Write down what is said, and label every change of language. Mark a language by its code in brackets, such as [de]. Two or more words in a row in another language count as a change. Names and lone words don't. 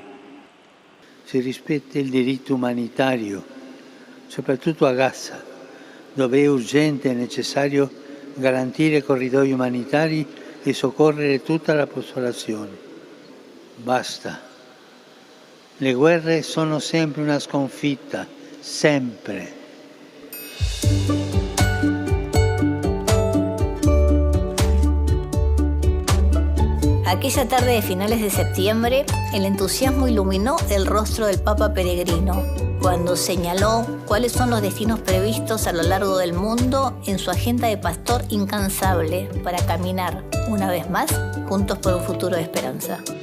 [it] Si rispetta il diritto umanitario, soprattutto a Gaza, dove è urgente e necessario garantire corridoi umanitari e soccorrere tutta la popolazione. Basta. Le guerre sono sempre una sconfitta, sempre. [es] Aquella tarde de finales de septiembre, el entusiasmo iluminó el rostro del Papa Peregrino, cuando señaló cuáles son los destinos previstos a lo largo del mundo en su agenda de pastor incansable para caminar, una vez más, juntos por un futuro de esperanza.